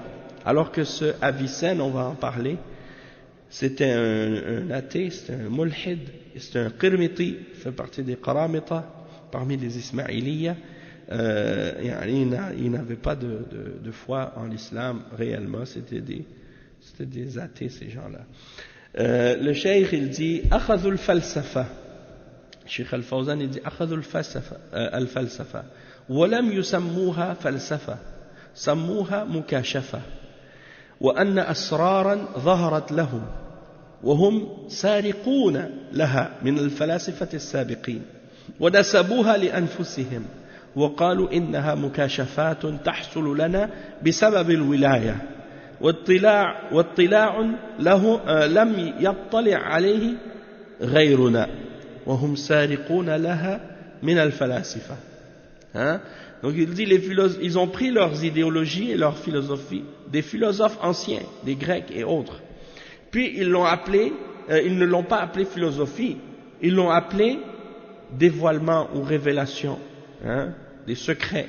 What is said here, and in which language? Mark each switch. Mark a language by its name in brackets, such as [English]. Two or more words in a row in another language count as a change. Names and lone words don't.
[French] Alors que ce Avicenne, on va en parler, c'était un athée, c'était un mulhid, c'était un qirmiti, il fait partie des qaramita, parmi les ismaïliya. Il n'avait pas de foi en l'islam réellement, c'était des athées ces gens-là. Le cheikh il dit [Arabic] أخذوا الفلسفة, [French] Cheikh al-Fawzan il dit akhadhu [Arabic] al-falsafa ولم يسموها فلسفة سموها مكاشفة وأن أسرارا ظهرت لهم وهم سارقون لها من الفلاسفة السابقين ونسبوها لأنفسهم وقالوا إنها مكاشفات تحصل لنا بسبب الولاية واطلاع له لم يطلع عليه غيرنا وهم سارقون لها من الفلاسفة. [French] Donc il dit ils ont pris leurs idéologies et leurs philosophies des philosophes anciens, des Grecs et autres, puis ils l'ont appelé, ils ne l'ont pas appelé philosophie, ils l'ont appelé dévoilement ou révélation, des secrets.